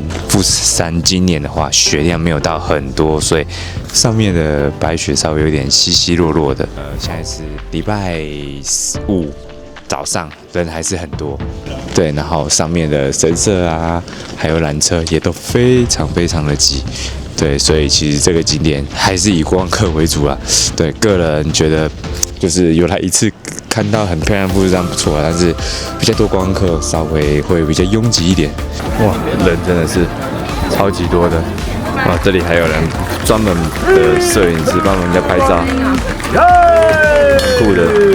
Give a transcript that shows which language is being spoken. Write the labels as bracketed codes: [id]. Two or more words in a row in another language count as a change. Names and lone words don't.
[zh] 富士山今年的話，雪量沒有到很多，所以上面的白雪稍微有點稀稀落落的。現在是禮拜5早上，人還是很多。對，然後上面的神社啊，還有纜車也都非常非常的擠。對，所以其實這個景點還是以觀光客為主啦。對，個人覺得就是有來一次。看到很漂亮的富士山不錯，但是比較多觀光客，稍微會比較擁擠一點。哇，人真的是超級多的。哇，這裡還有人專門的攝影師幫人家拍照，酷的。